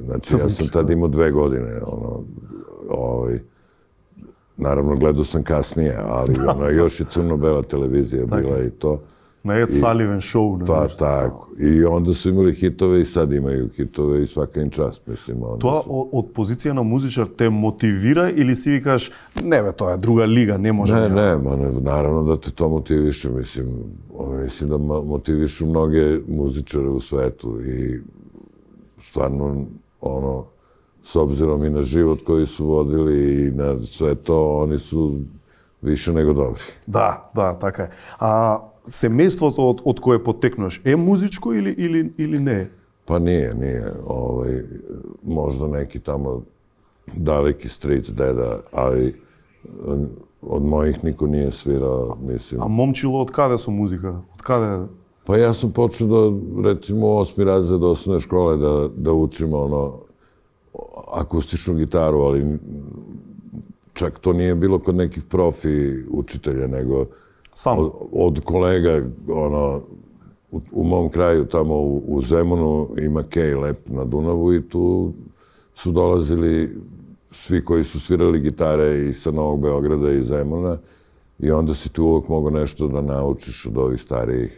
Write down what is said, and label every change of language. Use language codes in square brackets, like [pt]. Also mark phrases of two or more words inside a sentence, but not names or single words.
[sr] Znači, ja sam tad imao 2 godine. Naravno, gledao sam kasnije, ali još i crno-bela televizija bila i to. Na Ed Sullivan show. Pa tako. I onda su imali hitove i sad imaju hitove i svaka im čast, mislim. [mk] Тоа од позиција на музичар те мотивира или си викаш, не бе, тоа е друга лига, не може. [sr] Ne, naravno da te to motiviše, mislim. Mislim da motivišu mnoge muzičare u svetu i stvarno, s obzirom i na život koji su vodili i na sve to, oni su više nego dobri. [mk] Да, така е. А семејството од кое потекнуваш е музичко или не е? [sr] Pa nije. Možda neki tamo daleki stric, deda, ali od mojih niko nije svirao, mislim. [mk] A momčilo од каде со музика? Од каде? [sr] Pa ja sam počeo da, recimo, 8. razred osnovne škole da učim akustičnu gitaru, ali čak to nije bilo kod nekih profi učitelja, nego od kolega, u mom kraju, tamo u Zemunu, ima Kej Lep na Dunavu i tu su dolazili svi koji su svirali gitare i sa Novog Beograda i Zemuna i onda si tu uvijek mogao nešto da naučiš od ovih starijih.